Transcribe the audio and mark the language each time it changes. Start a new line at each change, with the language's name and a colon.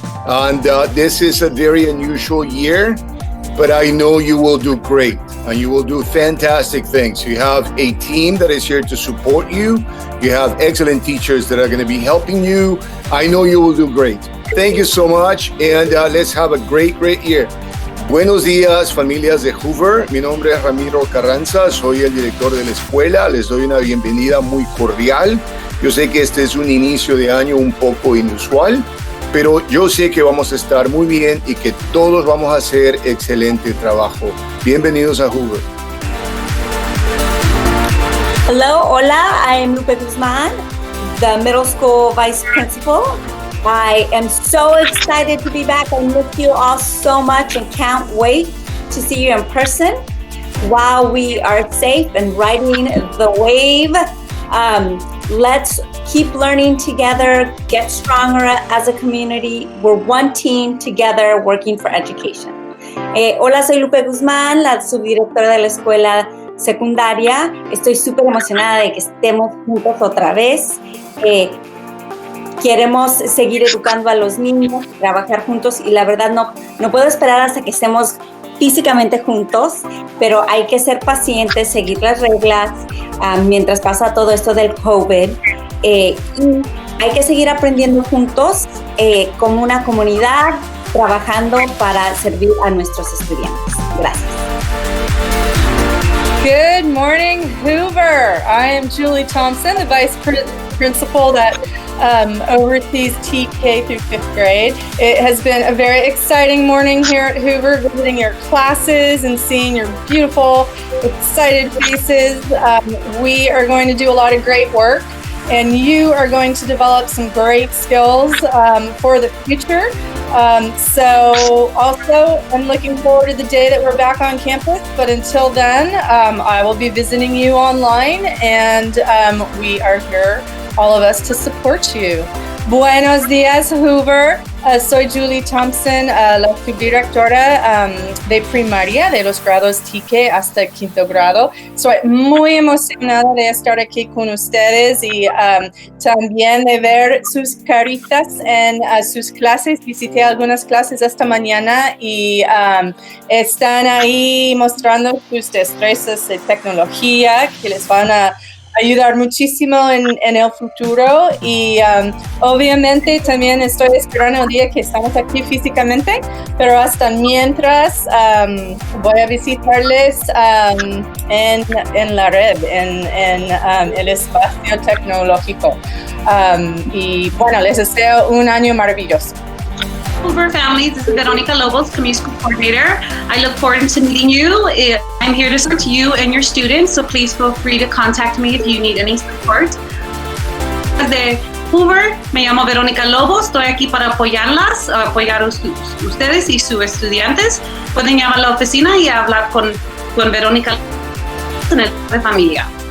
English: And this is a very unusual year, but I know you will do great and you will do fantastic things. You have a team that is here to support you. You have excellent teachers that are going to be helping you. I know you will do great. Thank you so much, and let's have a great year.
Spanish: Buenos días, familias de Hoover. Mi nombre es Ramiro Carranza, soy el director de la escuela. Les doy una bienvenida muy cordial. Yo sé que este es un inicio de año un poco inusual, pero yo sé que vamos a estar muy bien y que todos vamos a hacer excelente trabajo. Bienvenidos a Hoover.
English: Hello, hola, I am Lupe Guzman, the middle school vice principal. I am so excited to be back. I miss you all so much and can't wait to see you in person while we are safe and riding the wave. Let's keep learning together, get stronger as a community. We're one team together working for education.
Spanish: Hola, soy Lupe Guzmán, la subdirectora de la escuela secundaria. Estoy súper emocionada de que estemos juntos otra vez. Queremos seguir educando a los niños, trabajar juntos y la verdad no puedo esperar hasta que estemos físicamente juntos, pero hay que ser pacientes, seguir las reglas mientras pasa todo esto del COVID y hay que seguir aprendiendo juntos como una comunidad, trabajando para servir a nuestros estudiantes. Gracias.
English: Good morning, Hoover. I am Julie Thompson, the vice principal that oversees TK through 5th grade. It has been a very exciting morning here at Hoover, visiting your classes and seeing your beautiful, excited faces. We are going to do a lot of great work, and you are going to develop some great skills for the future. So also, I'm looking forward to the day that we're back on campus, but until then, I will be visiting you online, and we are here, all of us, to support you.
Spanish: Buenos días, Hoover. Soy Julie Thompson, la subdirectora de primaria de los grados TK hasta 5º grado. Soy muy emocionada de estar aquí con ustedes y también de ver sus caritas en sus clases. Visité algunas clases esta mañana y están ahí mostrando sus destrezas de tecnología que les van a ayudar muchísimo en el futuro y obviamente también estoy esperando el día que estamos aquí físicamente, pero hasta mientras voy a visitarles en la red, en el espacio tecnológico y bueno, les deseo un año maravilloso.
English: Hoover families, this is Veronica Lobos, Community School Coordinator. I look forward to meeting you. I'm here to support you and your students, so please feel free to contact me if you need any support.
Spanish: De Hoover, me llamo Veronica Lobos, estoy aquí para apoyarlas, apoyar a ustedes y sus estudiantes. Pueden llamar a la oficina y hablar con Veronica en el de familia.